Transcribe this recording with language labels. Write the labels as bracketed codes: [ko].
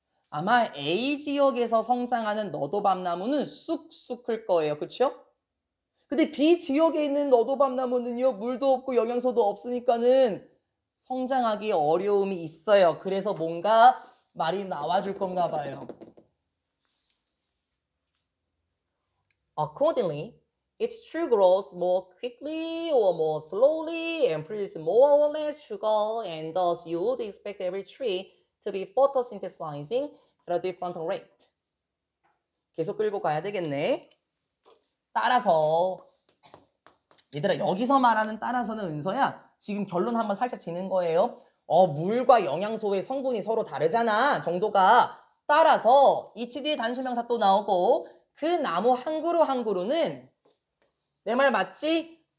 [ko] 아마 A 지역에서 성장하는 너도밤나무는 쑥쑥 클 거예요. 그쵸? 근데 B 지역에 있는 너도밤나무는요. 물도 없고 영양소도 없으니까는 성장하기 어려움이 있어요. 그래서 뭔가 말이 나와줄 건가 봐요. [en] Accordingly, its tree grows more quickly or more slowly and produces more or less sugar, and thus you would expect every tree to be photosynthesizing at a different rate. [ko] 계속 끌고 가야 되겠네. 따라서 얘들아 여기서 말하는 따라서는 은서야 지금 결론 한번 살짝 지는 거예요. 물과 영양소의 성분이 서로 다르잖아. 정도가. 따라서 HD의 단수명사 또 나오고 그 나무 한 그루 한 그루는 내 말 맞지?